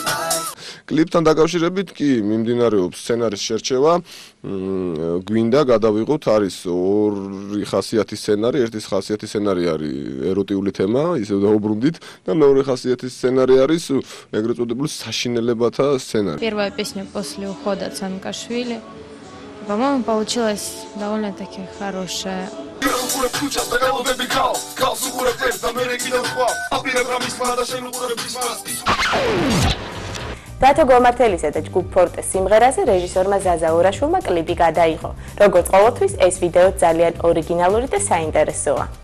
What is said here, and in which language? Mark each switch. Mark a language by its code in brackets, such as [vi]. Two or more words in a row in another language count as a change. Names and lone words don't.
[ka] კლიპთან დაკავშირებით კი მიმდინარეობს სცენარის შერჩევა. გვინდა გადავიღოთ, არის ორი ხასიათის სცენარი, ერთი ხასიათის სცენარი არის ეროტიული თემა, ისევ დაუბრუნდით და მეორე ხასიათის сценарий არის ეგრეთ წოდებული საშინელებათა сценарий. [ru] Первая песня после ухода Цанкашвили. По-моему, получилась довольно-таки хорошая. [ka] დათო გომართელისა და ჯგუფ ფორტეს სიმღერაზე რეჟისორმა ზაზა ორაშვილმა კლიპი გადაიღო. როგორც ყოველთვის, ეს ვიდეო ძალიან ორიგინალური და საინტერესოა.